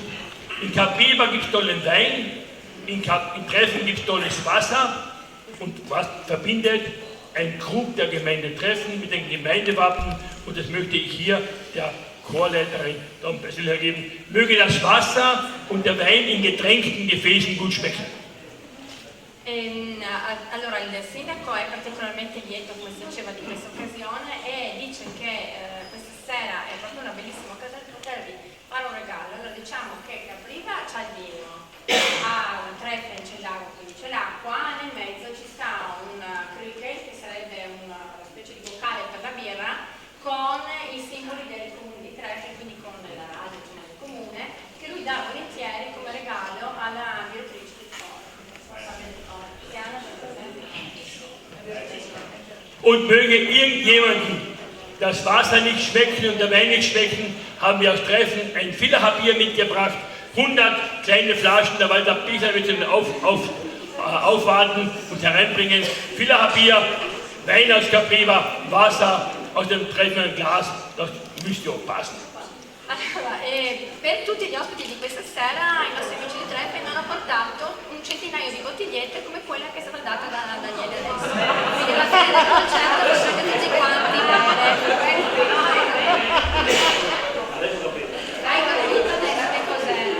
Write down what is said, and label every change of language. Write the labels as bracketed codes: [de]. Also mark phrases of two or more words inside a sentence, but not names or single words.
[de] In Capriva gibt es tollen Wein, in Treffen gibt es tolles Wasser. Und was verbindet ein Krug der Gemeinde Treffen mit dem Gemeindewappen? Und das möchte ich hier der Chorleiterin Don Basil geben. Möge das Wasser und der Wein in getränkten Gefäßen gut schmecken. [it] Allora il sindaco è particolarmente lieto, come si diceva, di questa occasione e dice che questa sera è proprio una bellissima occasione per potervi fare un regalo. Allora diciamo che Capriva c'ha il vino, ha un Treffen c'è l'acqua, quindi c'è l'acqua, nel mezzo ci sta un cricket che sarebbe una specie di boccale per la birra con i simboli del comune di Treffen, quindi con la radio del comune, che lui dà volentieri come regalo alla direttrice del coro, responsabile del coro. [de] Und möge irgendjemanden das Wasser nicht schmecken und der Wein nicht schmecken, haben wir aus Treffen ein Villacher-Bier mitgebracht. 100 kleine Flaschen, der Walter Bichler wird sie aufwarten und hereinbringen. Villacher-Bier, Wein aus Capriva, Wasser aus dem Treffen Glas, das müsste auch passen. [it] Allora, per tutti gli ospiti di questa sera, i nostri amici di Treffen hanno portato un centinaio di bottigliette come quella che è stata data da Daniele adesso. Quindi alla fine del concerto potete tutti quanti hai capito che cos'era?